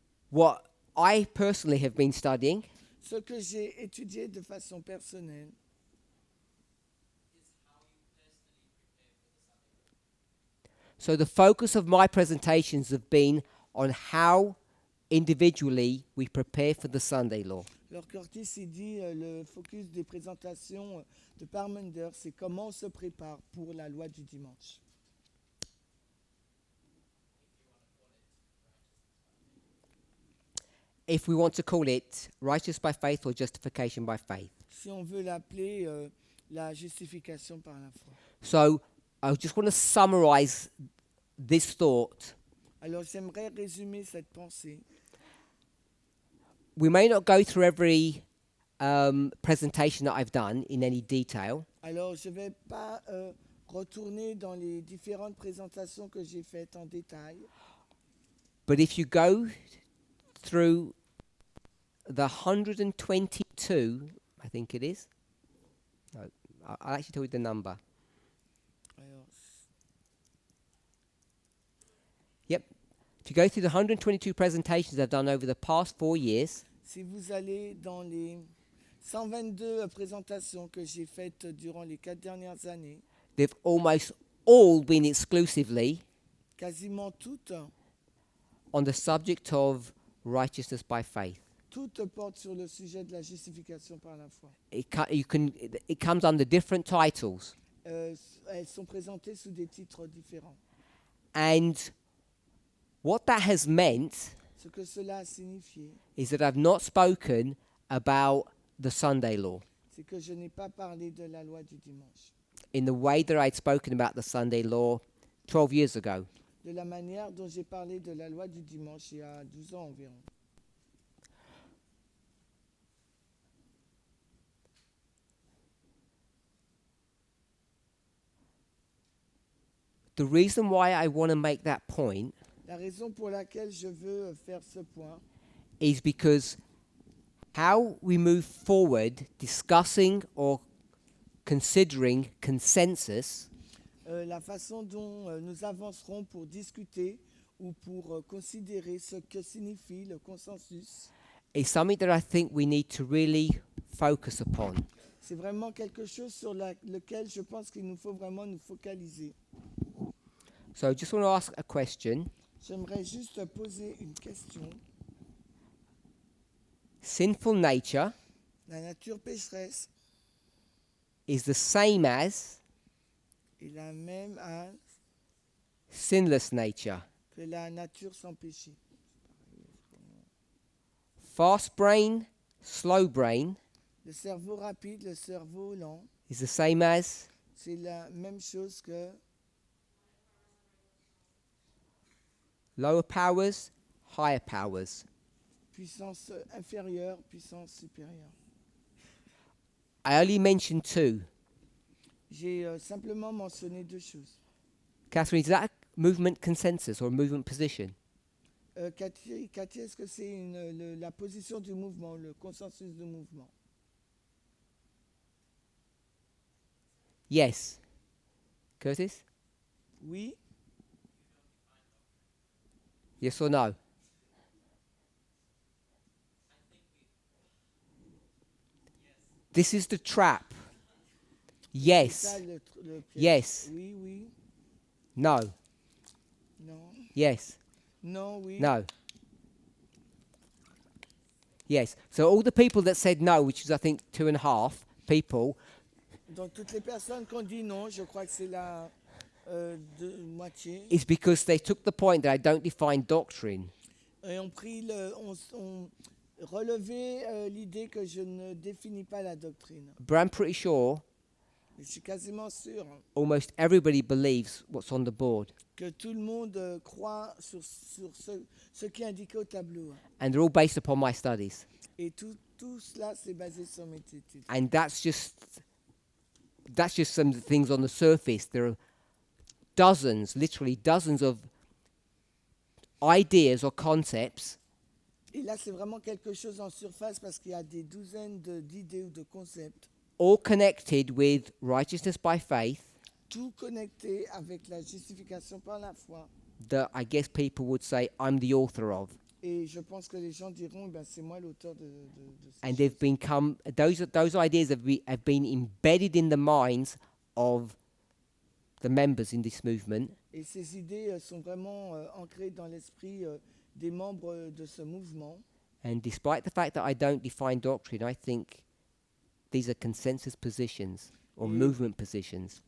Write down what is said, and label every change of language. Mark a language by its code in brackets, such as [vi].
[en] What I personally have been studying [fr] ce que j'ai étudié de façon personnelle, [en] So the focus of my presentations have been on how individually we prepare for the Sunday law. [fr] alors Curtis il dit le focus des présentations de Parmenter, c'est comment on se prépare pour la loi du dimanche. [en] If we want to call it righteous by faith or justification by faith. [fr] Si on veut l'appeler la justification par la foi. [en] So I just want to summarize this thought. [fr] Alors j'aimerais résumer cette pensée. [en] We may not go through every presentation that I've done in any detail, [fr] Alors je ne vais pas retourner dans les différentes présentations que j'ai faites en détail. [en] but if you go through the 122, I think it is. No, I'll actually tell you the number. [fr] Alors, [en] Yep. If you go through the 122 presentations I've done over the past 4 years, [fr] si vous allez dans les 122 présentations que j'ai faites durant les 4 dernières années, [en] they've almost all been exclusively [fr] quasiment toutes [en] on the subject of righteousness by faith. [fr] portent sur le sujet de la justification par la foi. [en] It comes under different titles. [fr] Elles sont présentées sous des titres différents. [en] And what that has meant [fr] Ce que cela a signifié, [en] is that I've not spoken about the Sunday law [fr] c'est que je n'ai pas parlé de la loi du dimanche, [en] in the way that I'd spoken about the Sunday law 12 years ago. [fr] de la manière dont j'ai parlé de la loi du dimanche il y a 12 ans environ. [en] The reason why I want to make that point [fr] La raison pour laquelle je veux faire ce point, [en] is because how we move forward discussing or considering consensus [fr] la façon dont nous avancerons pour discuter ou pour considérer ce que signifie le consensus, [en] is something that I think we need to really focus upon. [fr] c'est vraiment quelque chose sur lequel je pense qu'il nous faut vraiment nous focaliser. [en] So I just want to ask a question. [fr] J'aimerais juste poser une question. [en] Sinful nature [fr] La nature pécheresse [en] is the same as [fr] est la même [en] sinless nature. [fr] que la nature sans péché. [en] Fast brain, slow brain [fr] Le cerveau rapide, le cerveau lent, [en] is the same as [fr] c'est la même chose que [en] lower powers, higher powers. [fr] puissance inférieure, puissance supérieure. [en] I only mentioned two. [fr] J'ai simplement mentionné 2 choses. [en] Catherine, is that a movement consensus or a movement position? [fr] Cathy, est-ce que c'est la position du mouvement, le consensus du mouvement? [en] Yes. Curtis? [fr] Oui, [en] Yes or no? This is the trap. [fr] c'est [en] Yes. [fr] ça le piège. [en] Yes. [fr] Oui, oui, [en] No. [fr] non, [en] Yes. [fr] non, oui. [en] No. Yes. So all the people that said no, which is I think 2.5 people, [fr] Donc toutes les personnes qui ont dit non, je crois que c'est la moitié, [en] is because they took the point that I don't define doctrine. [fr] et ont pris ont relevé l'idée que je ne définis pas la doctrine. [en] But I'm pretty sure [fr] Et je suis quasiment sûr [en] almost everybody believes what's on the board. [fr] que tout le monde croit sur ce qui est indiqué au tableau. [en] And they're all based upon my studies. [fr] Et tout cela, c'est basé sur mes études. [en] And that's just some of the things on the surface. There are dozens, literally dozens of ideas or concepts [fr] Et là, c'est vraiment quelque chose en surface parce qu'il y a des douzaines d'idées ou de concepts, [en] all connected with righteousness by faith [fr] tout connecté avec la justification par la foi. [en] that I guess people would say I'm the author of. [fr] Et je pense que les gens diront, ben, c'est moi l'auteur de ces [en] And they've [fr] choses. [en] become, those ideas have been embedded in the minds of the members in this movement. [fr] Et ces idées sont vraiment ancrées dans l'esprit des membres de ce mouvement. [en] And despite the fact that I don't define doctrine, I think these are consensus positions or movement positions.